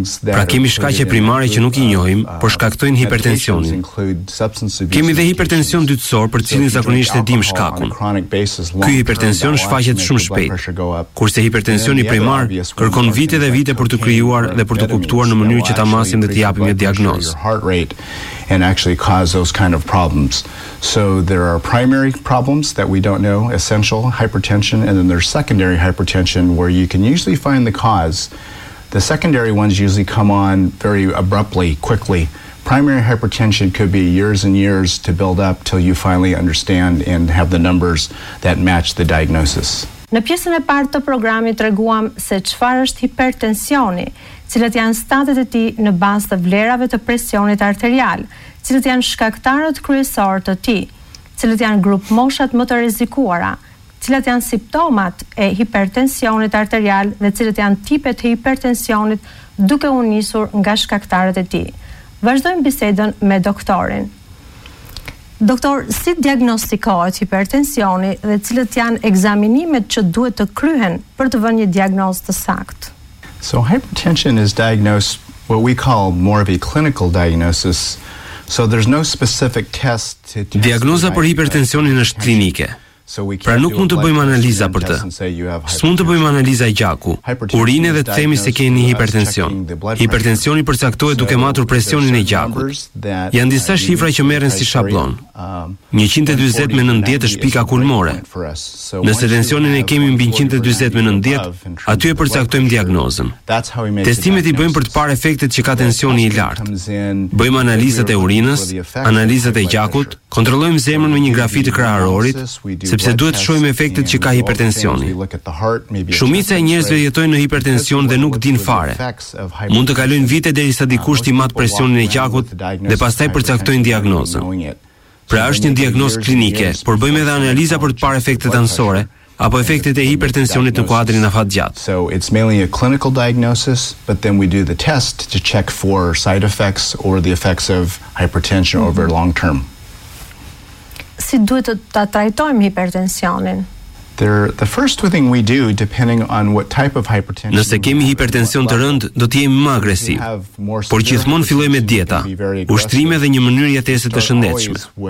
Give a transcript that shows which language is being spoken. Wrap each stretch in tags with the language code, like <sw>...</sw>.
<sq>Pra kemi shkaqe primare që nuk i njohim, por shkaktojnë hipertensionin. Kemi dhe hipertension dytësor për cilin zakonisht e dim shkakun. Ky hipertension shfaqet shumë shpejt, kurse hipertensioni primar kërkon vite dhe vite për të krijuar dhe për të kuptuar në mënyrë që ta masim dhe të japim një diagnozë.</sq> <en>And actually cause those kind of problems. So there are primary problems that we don't know, essential hypertension, and then there's secondary hypertension where you can usually find the cause. The secondary ones usually come on very abruptly, quickly. Primary hypertension could be years and years to build up till you finally understand and have the numbers that match the diagnosis.</en> <sq>Në pjesën e parë të programit treguam se çfarë është hipertensioni, cilët janë stadet e tij në bazë të vlerave të presionit arterial, cilët janë shkaktarët kryesor të tij, cilët janë grup moshat më të rrezikuara, cilët janë simptomat e hipertensionit arterial dhe cilët janë tipet e hipertensionit duke u nisur nga shkaktarët e tij. Vazhdojmë bisedën me doktorin. Doktor, si diagnostikohet hipertensioni dhe cilët janë ekzaminimet që duhet të kryhen për të vënë një diagnozë të saktë?</sq> <en>So hypertension is diagnosed what we call more of a clinical diagnosis. So there's no specific test to test.</en> <sq>Diagnoza për hipertensionin është klinike. Pra nuk mund të bëjmë analiza për të. S'mund të bëjmë analiza e gjaku, urine dhe të themi se keni hipertension. Hipertensioni përcaktohet duke matur presionin e gjakut. Janë disa shifra që merren si shablon. 140 me 90 është pika kulmore. Nëse tensionin e kemi mbi 140 me 90, aty e përcaktojmë diagnozën. Testimet i bëjmë për të parë efektet që ka tensioni i lartë. Bëjmë analizat e urinës, analizat e gjakut, kontrollojmë zemrën me një grafi të krahërorit, sepse duhet të shohim efektet që ka hipertensioni. Shumica e njerëzve jetojnë në hipertension dhe nuk din fare. Mund të kalojnë vite derisa dikush t'i matë presionin e gjakut dhe pastaj përcaktojnë diagnozën. Pra është një diagnozë klinike, por bëjmë edhe analiza për të parë efektet anësore apo efektet e hipertensionit në kuadrin afatgjat.</sq> <en>So it's mainly a clinical diagnosis, but then we do the test to check for side effects or the effects of hypertension over long term.</en> <sq>Si duhet të ta trajtojmë hipertensionin?</sq> <en>The first thing we do depending on what type of hypertension.</en> <sq>Nëse kemi hipertension të rënd, do të jemi më agresiv. Por gjithmonë fillojmë me dieta, ushtrime dhe një mënyrë jetese të shëndetshme.</sq>